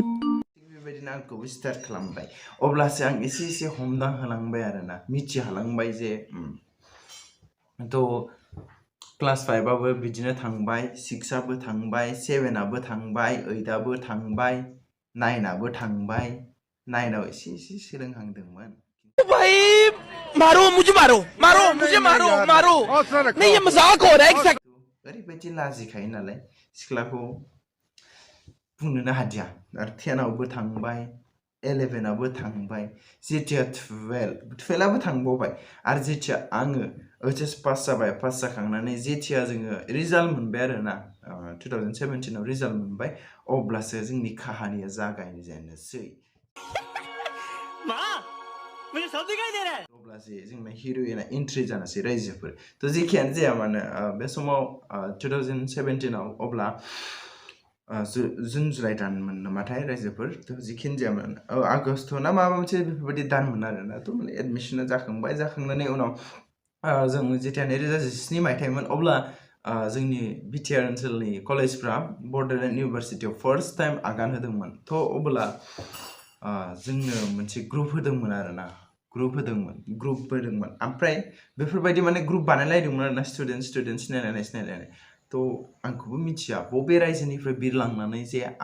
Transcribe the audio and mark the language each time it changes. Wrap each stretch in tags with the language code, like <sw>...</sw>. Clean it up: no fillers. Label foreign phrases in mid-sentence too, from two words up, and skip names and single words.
<brx>बेबायदिनो आंखौबो स्टार्ट खालामबाय अब्लासो आं एसे हमदां होलांबाय आरोना मिथिहालांबाय जे तो क्लास 5 आबो बिदिनो थांबाय 6 आबो थांबाय 7 आबो थांबाय 8 आबो थांबाय 9 आबो थांबाय 9 आव एसे सोलोंहांदोंमोन</brx> <hi>भाई मारो मुझे मारो नहीं ये मजाक हो रहा है</hi> <brx>ओरैबायदि लाजिखायो नालाय सिख्लाखौ बुंनोनो हादिया आरो 10 आवबो थांबाय 11 आवबो थांबाय जेथिया 12 आबो थांबावबाय आरो जेथिया आङो HS पास जाबाय पास जाखांनानै जेथिया जोङो रिजाल्ट मोनबाय आरोना 2017 आव रिजाल्ट मोनबाय अब्लासो जोंनि काहानिया जागायजेननोसै</brx> <hi>मुझे सब दिखाई दे रहा है</hi> <brx>अब्लासो जोंना हिर'इना एन्ट्रि जानोसै रायजोफोर थ' जेखियानो जाया मानो बे समाव 2017 आव अब्ला जुन जुलाइ दानमोन नामाथाय रायजोफोर थ' जिखियानो जाया मानो आगस्ट ना माबा मोनसे बेफोरबायदि दानमोन आरोना थ' माने एडमिसना जाखांनायनि उनाव जों जेथिया 2017 मायथाइमोन अब्ला जोंनि बिटिआर ओनसोलनि कलेजफ्रा बड'लेण्ड इउनिभारसिटियाव</brx> <en>first time</en> <brx>आगान होदोंमोन थ' अब्ला जोंनो मोनसे ग्रुप होदोंमोन आरोना ग्रुप होदोंमोन ओमफ्राय बेफोरबायदि माने ग्रुप बानायलायदोंमोन आरोना स्टुडेन्ट सिनायलायनाय थ' आंखौबो मिथिया बबे रायजोनिफ्राय बिरलांनानै जे</brx>